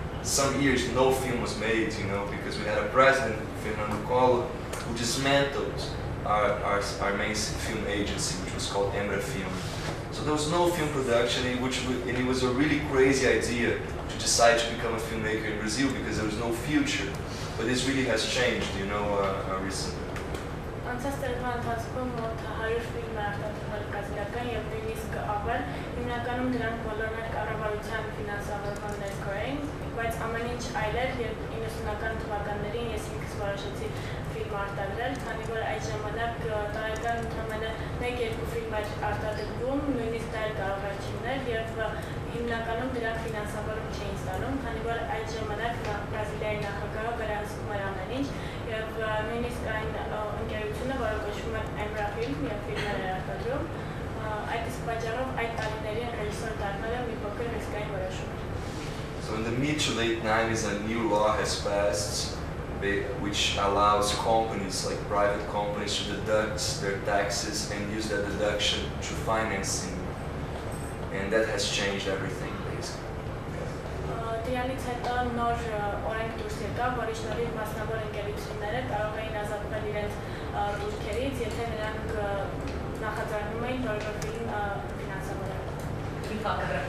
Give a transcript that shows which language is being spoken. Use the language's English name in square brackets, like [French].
[English] Some years, no film was made, you know, because we had a president, Fernando Collor, who dismantled our main film agency, which was called Embra Film. So there was no film production, and it was a really crazy idea to decide to become a filmmaker in Brazil because there was no future. But this really has changed, you know, recently. [Armenian] Անցած տարվա ընթացքում մոտ 100 ֆիլմ արտադրվել կազմական և նույնիսկ ավել, հիմնականում դրանք բոլորն էլ կառավարության ֆինանսավորման ներքո էին, բայց ամեն ինչ այլ էր, երբ 90-ական թվականներին ես ինքս որոշեցի ֆիլմ արտադրել, քանի որ այդ ժամանակ տարեկան ընդամենը 1-2 ֆիլմ էր արտադրվում, նույնիսկ դա էլ կարող էր չլինել և հիմնականում դրանք ֆինանսավորում չէին ստանում, քանի որ այդ ժամանակ Բրազիլիայի նախագահը վերահսկում էր ամեն ինչ և նույնիսկ այն ընկերությունը, որը կոչվում է Embra Film և ֆիլմեր էր արտադրում, այդ իսկ պատճառով այդ տարիներին ռեժիսոր դառնալը մի փոքր ռիսկային որոշում էր։ [English] So in the mid to late 90s, a new law has passed which allows companies, like private companies, to deduct their taxes and use that deduction to finance cinema. And that has changed everything, basically. [Armenian] Դրանից հետո նոր օրենք դուրս եկավ, որի շնորհիվ մասնավոր ընկերությունները կարող էին ազատվել իրենց դուրքերից, եթե նրանք նախաձեռնում էին որևէ ֆիլմ ֆինանսավորել։